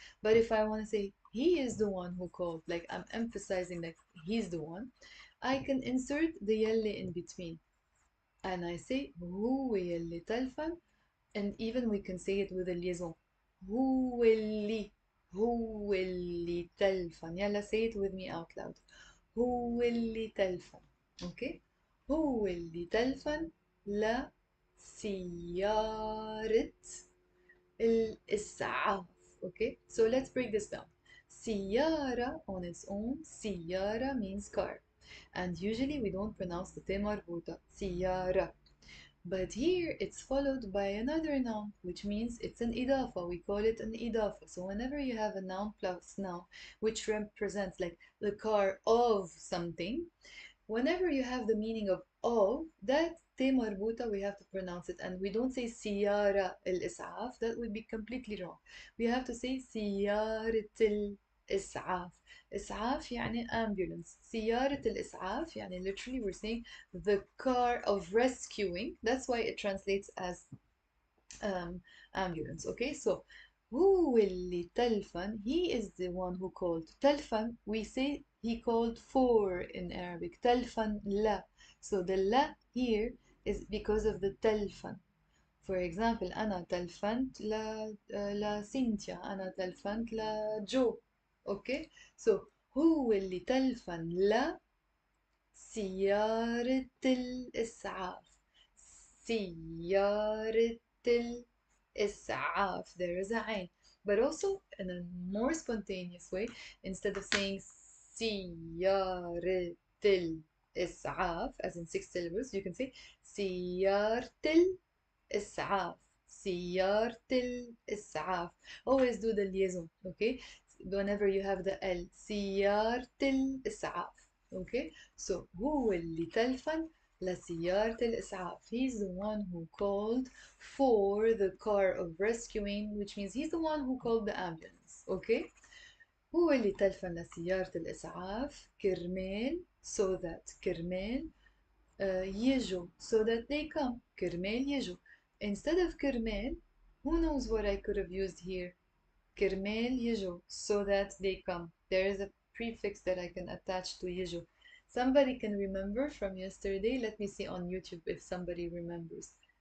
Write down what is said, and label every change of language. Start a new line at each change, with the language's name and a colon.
English: But if I want to say he is the one who called, like I'm emphasizing that he's the one, I can insert the يلي in between. And I say
Arabic: هو يلي تلفن,
English: and even we can say it with a liaison.
Arabic: هو اللي تلفن.
English: يلا, say it with me out loud.
Arabic: هو اللي تلفن. Okay? هو اللي تلفن لسيارة الإسعاف.
English: Okay? So let's break this down. سيارة on its own, سيارة means car. And usually we don't pronounce the T مربوطة.
Arabic: سيارة.
English: But here it's followed by another noun, which means it's an idafa. We call it an idafa. So whenever you have a noun plus noun, which represents like the car of something, whenever you have the meaning of, that te marbuta, we have to pronounce it. And we don't say siyara al-is'af. That would be completely wrong. We have to say siyarat al-is'af.
Arabic: إسعاف يعني ambulance. سيارة الإسعاف يعني
English: literally we're saying the car of rescuing. That's why it translates as ambulance. Okay, so
Arabic: هو اللي تلفن,
English: he is the one who called. تلفن, we say he called for in Arabic.
Arabic: تلفن لا.
English: So the la here is because of the تلفن.
Arabic: For example, أنا تلفنت لسينتيا. أنا تلفنت لجو. Okay, so هو اللي تلفن لسيارة الإسعاف. سيارة الإسعاف.
English: There is a عين. But also in a more spontaneous way, instead of saying
Arabic: سيارة الإسعاف,
English: as in 6 syllables, you can say سيارة
Arabic: الإسعاف. سيارة الإسعاف.
English: Always do the liaison, okay? Whenever you have the L.
Arabic: سيارة الإسعاف. Okay? So هو اللي تلفن لسيارة الإسعاف.
English: He's the one who called for the car of rescuing, which means he's the one who called the ambulance. Okay?
Arabic: هو اللي تلفن لسيارة الإسعاف كرمال
English: so that
Arabic: كرمال يجوا
English: so that they come
Arabic: كرمال يجوا.
English: Instead of كرمال, who knows what I could have used here?
Arabic: كرمال يجوا
English: so that they come. There is a prefix that I can attach to يجوا. Somebody can remember from yesterday. Let me see on YouTube if somebody remembers.